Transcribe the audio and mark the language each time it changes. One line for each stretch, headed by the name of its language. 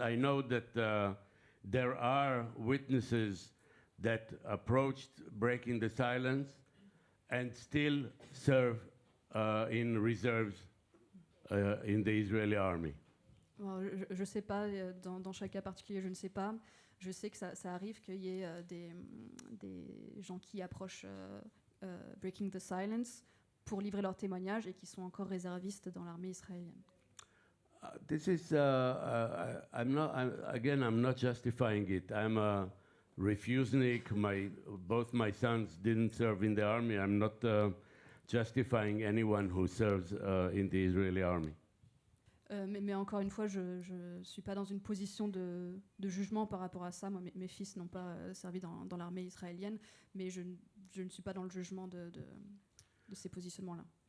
English: I know that there are witnesses that approached Breaking the Silence and still serve in reserves in the Israeli army.
French: Bon, je ne sais pas, dans chaque cas particulier, je ne sais pas. Je sais que ça arrive qu'il y ait des gens qui approchent Breaking the Silence pour livrer leur témoignage et qui sont encore réservistes dans l'armée israélienne.
English: This is, I'm not justifying it. I'm a refusenik. Both my sons didn't serve in the army. I'm not justifying anyone who serves in the Israeli army.
French: Mais encore une fois, je ne suis pas dans une position de jugement par rapport à ça. Moi, mes fils n'ont pas servi dans l'armée israélienne, mais je ne suis pas dans le jugement de ces positionnements-là.